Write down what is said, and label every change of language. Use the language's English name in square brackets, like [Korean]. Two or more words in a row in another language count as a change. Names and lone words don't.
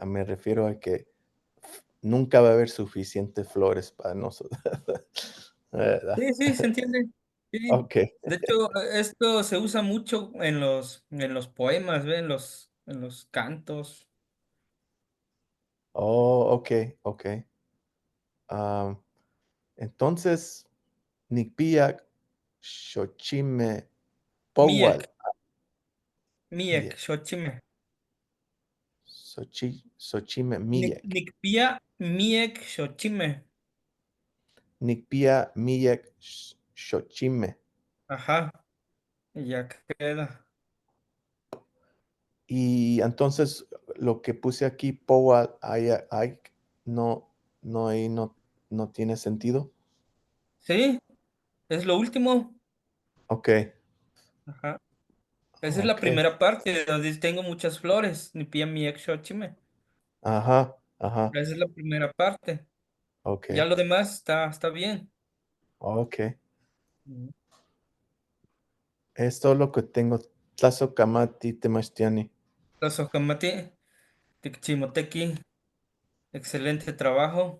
[Spanish] Me refiero a que nunca va a haber suficientes flores para nosotros, ¿verdad? Sí, sí, se entiende. Sí. Okey. De hecho, esto se usa mucho en los poemas, ¿ve? En los cantos. Oh, okey, okey. Am, entonces, [Nahuatl languages] nikpiak xochimeh powal, Miek, miek, miyek, xochime. xochimeh miyek, Nikpia, miek, xochime. nikpia miyek xochimeh. [Spanish] Ajá, y ya queda. Y entonces, lo que puse aquí, powal, hay no ahí no tiene sentido. Sí, es lo último. Okey, Ajá. Esa es la okey. primera parte, donde tengo muchas flores. [Nahuatl languages] Nikpia, miek, xochime. [Spanish] Ajá, ajá, Esa es la primera parte. Ya okey, lo demás está bien. okey. Ujú. Es todo lo que tengo. [Nahuatl languages] Tlazohkamati temachtiani. Los Okamati, Tikchimoteki, [Spanish] excelente trabajo.